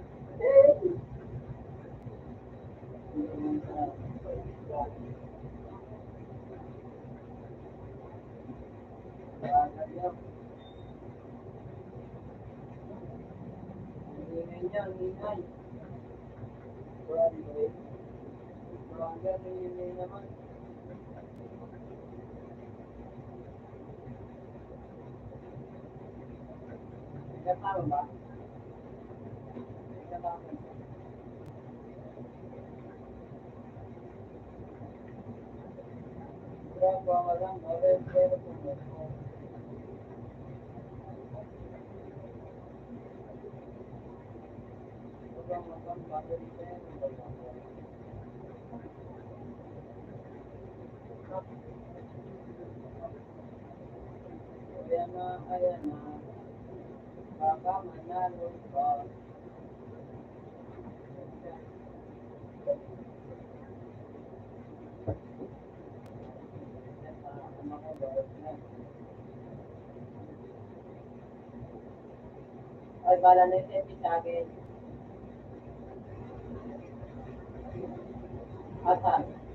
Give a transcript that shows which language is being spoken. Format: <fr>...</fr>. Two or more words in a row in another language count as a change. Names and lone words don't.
<tl>Kasama ba? Kasama.</tl> <id>Berapa orang boleh berkumpul? Orang-orang pada di sini</id> <tl>ayana ayana baka manalo pa ay bala na yung sa akin asan</tl>